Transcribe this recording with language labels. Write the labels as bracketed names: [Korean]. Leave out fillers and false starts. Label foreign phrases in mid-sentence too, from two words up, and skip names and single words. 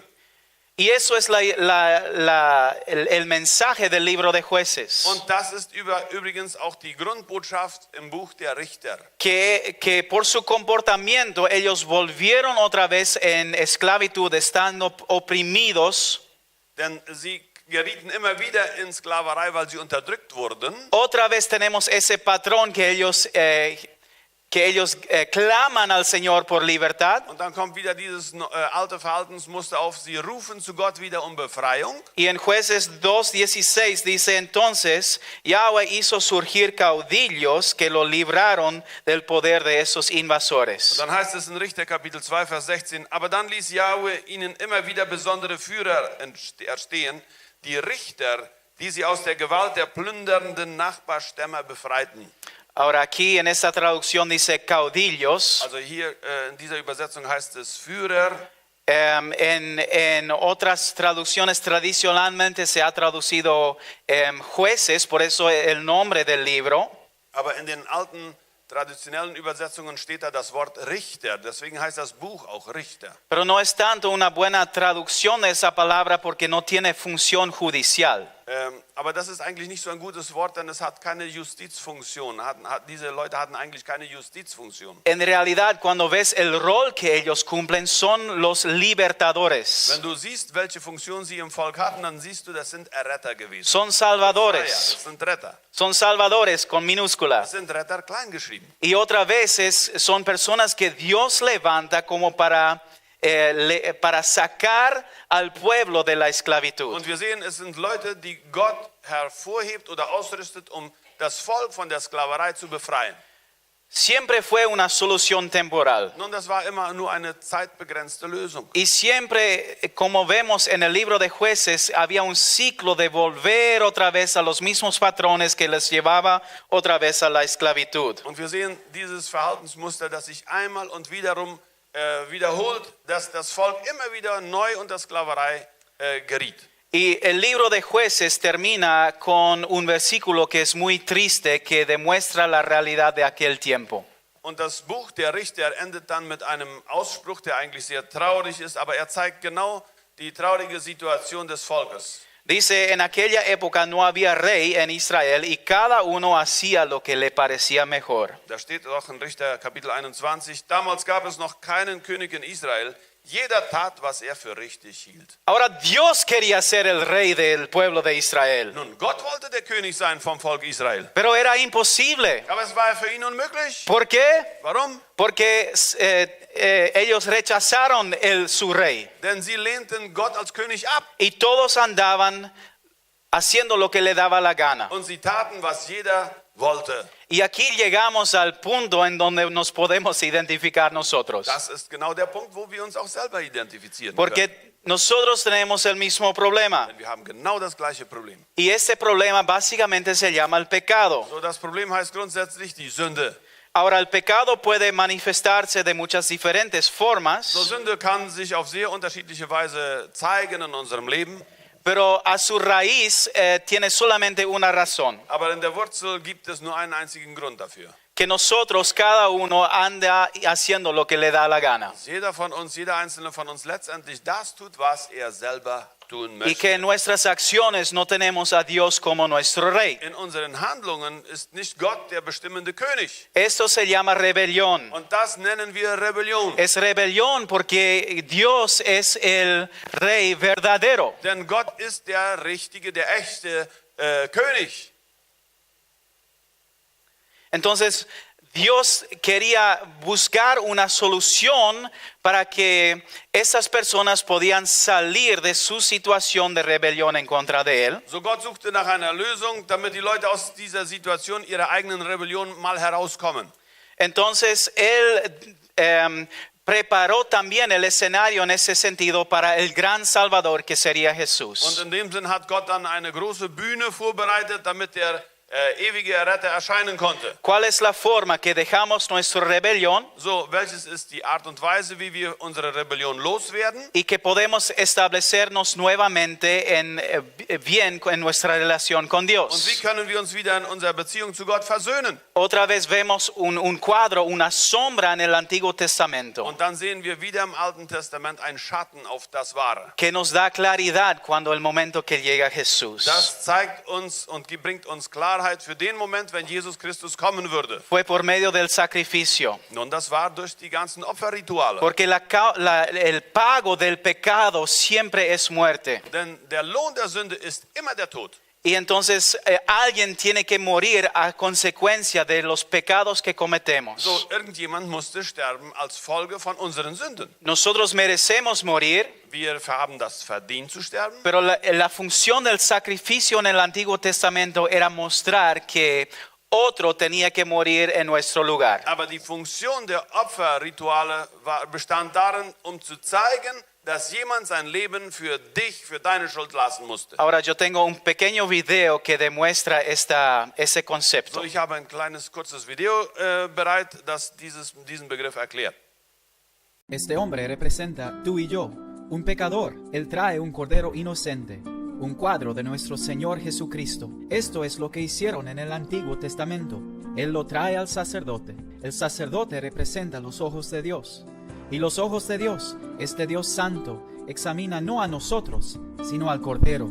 [Spanish] Y eso es el mensaje del libro de Jueces. [German] Und das ist übrigens auch die Grundbotschaft im Buch der Richter. [Spanish] Que por su comportamiento ellos volvieron otra vez en esclavitud, estando oprimidos. [German] Denn sie gerieten immer wieder in Sklaverei, weil sie unterdrückt wurden. [Spanish] Otra vez tenemos ese patrón que ellos claman al Señor por libertad. [German] Und dann kommt wieder dieses alte Verhaltensmuster auf. Sie rufen zu Gott wieder um Befreiung. [Spanish] Y en Jueces 2:16 dice entonces, Yahweh hizo surgir caudillos que lo libraron del poder de esos invasores. [German] Dann heißt es in Richter Kapitel 2, Vers 16, aber dann ließ Jahwe ihnen immer wieder besondere Führer erstehen, die Richter, die sie aus der Gewalt der plündernden Nachbarstämme befreiten. [Spanish] Ahora aquí en esta traducción dice caudillos. [German] Also hier in dieser Übersetzung heißt es Führer. [Spanish] En otras traducciones tradicionalmente se ha traducido jueces, por eso el nombre del libro. [German] Aber in den alten traditionellen Übersetzungen steht da das Wort Richter. Deswegen heißt das Buch auch Richter. [Spanish] Pero no es tanto una buena traducción de esa palabra porque no tiene función judicial. [German] Aber das ist eigentlich nicht so ein gutes Wort, denn es hat keine Justizfunktion. Diese Leute hatten eigentlich keine Justizfunktion. [Spanish] En realidad, cuando ves el rol que ellos cumplen, son los libertadores. [German] Wenn du siehst, welche Funktion sie im Volk hatten, dann siehst du, das sind Erretter gewesen. [Spanish] Son [German] Ja, [Spanish] salvadores. [German] das sind Retter. [Spanish] Son salvadores con minúscula. [German] Das sind Retter klein geschrieben. [Spanish] Y otra vez son personas que Dios levanta como para sacar al pueblo de la esclavitud. [German] Und wir sehen, es sind Leute, die Gott hervorhebt oder ausrüstet, um das Volk von der Sklaverei zu befreien. [Spanish] Siempre fue una solución temporal. [German] Nun, das war immer nur eine zeitbegrenzte Lösung. [Spanish] Y siempre, como vemos en el libro de Jueces, había un ciclo de volver otra vez a los mismos patrones que les llevaba otra vez a la esclavitud. [German] Und wir sehen dieses Verhaltensmuster, das sich einmal und wiederum wiederholt, dass das Volk immer wieder neu unter Sklaverei geriet. [Spanish] Y el libro de Jueces termina con un versículo que es muy triste, que demuestra la realidad de aquel tiempo. [German] Und das Buch der Richter endet dann mit einem Ausspruch, der eigentlich sehr traurig ist, aber er zeigt genau die traurige Situation des Volkes. [Spanish] Dice, en aquella época no había rey en Israel y cada uno hacía lo que le parecía mejor. [German] Da steht auch in Richter Kapitel 21, damals gab es noch keinen König in Israel, jeder tat, was er für richtig hielt. [Spanish] Ahora Dios quería ser el rey del pueblo de Israel, [German] Nun, Gott wollte der König sein vom Volk Israel, [Spanish] pero era imposible. [German] aber es war für ihn unmöglich. [Spanish] ¿Por qué? [German] Warum? [Spanish] Porque ellos rechazaron su rey [German] Denn sie lehnten Gott als König ab [Spanish] y todos andaban haciendo lo que le daba la gana. [German] und sie taten, was jeder wollte. [Spanish] Y aquí llegamos al punto en donde nos podemos identificar nosotros. [German] Das ist genau der Punkt, wo wir uns auch selber identifizieren können. [Spanish] Porque nosotros tenemos el mismo problema. [German] Denn wir haben genau das gleiche Problem. [Spanish] Y este problema básicamente se llama el pecado. [German] So, das Problem heißt grundsätzlich die Sünde. [Spanish] Ahora, el pecado puede manifestarse de muchas diferentes formas, [German] So, Sünde kann sich auf sehr unterschiedliche Weise zeigen in unserem Leben. [Spanish] pero a su raíz tiene solamente una razón, [German] Aber in der Wurzel gibt es nur einen einzigen Grund dafür. [Spanish] que nosotros, cada uno, anda haciendo lo que le da la gana. [German] Dass jeder von uns, jeder einzelne von uns letztendlich das tut, was er selber tun [Spanish] Y [German] möchte. [Spanish] que en nuestras acciones no tenemos a Dios como nuestro rey. [German] In unseren Handlungen ist nicht Gott der bestimmende König. [Spanish] Esto se llama rebelión. [German] Und das nennen wir Rebellion. [Spanish] Es rebelión porque Dios es el rey verdadero. [German] Denn Gott ist der richtige, der echte König. [Spanish] Entonces, Dios quería buscar una solución para que esas personas podían salir de su situación de rebelión en contra de Él. [German] So Gott suchte nach einer Lösung, damit die Leute aus dieser Situation ihrer eigenen Rebellion mal herauskommen. [Spanish] Entonces, Él preparó también el escenario en ese sentido para el gran Salvador que sería [German] Und [Spanish] Jesús. [German] in dem Sinn hat Gott dann eine große Bühne vorbereitet, damit der ewige Retter erscheinen konnte. [Spanish] ¿Cuál es la forma que dejamos nuestra rebelión [German] So, welches ist die Art und Weise, wie wir unsere Rebellion loswerden? [Spanish] y que podemos establecernos nuevamente bien en nuestra relación con [German] Und wie [Spanish] Dios? [German] können wir uns wieder in unserer Beziehung zu Gott versöhnen? [Spanish] Otra vez vemos un cuadro, una sombra en el Antiguo Testamento [German] Und dann sehen wir wieder im Alten Testament einen Schatten auf das Wahre. [Spanish] que nos da claridad cuando el momento que llega Jesús. [German] Das zeigt uns und bringt uns Klarheit für den Moment, wenn Jesus Christus kommen würde. [Spanish] Fue por medio del sacrificio. [German] Nun, das war durch die ganzen Opferrituale. [Spanish] Porque el pago del pecado siempre es muerte. [German] Denn der Lohn der Sünde ist immer der Tod. [Spanish] Y entonces alguien tiene que morir a consecuencia de los pecados que cometemos. [German] So, irgendjemand musste sterben als Folge von unseren Sünden. [Spanish] Nosotros merecemos morir, [German] Wir haben das verdient zu sterben. [Spanish] pero la función del sacrificio en el Antiguo Testamento era mostrar que otro tenía que morir en nuestro lugar. [German] Aber die Funktion der Opferrituale bestand darin, zu zeigen, dass jemand sein Leben für dich, für deine Schuld lassen musste. [Spanish] Ahora yo tengo un pequeño video que demuestra ese concepto. [German] So, ich habe ein kleines, kurzes Video bereit, das diesen Begriff erklärt. [Spanish] Este hombre representa tú y yo, un pecador. Él trae un cordero inocente, un cuadro de nuestro Señor Jesucristo. Esto es lo que hicieron en el Antiguo Testamento. Él lo trae al sacerdote. El sacerdote representa los ojos de Dios. Y los ojos de Dios, este Dios santo, examina no a nosotros, sino al cordero.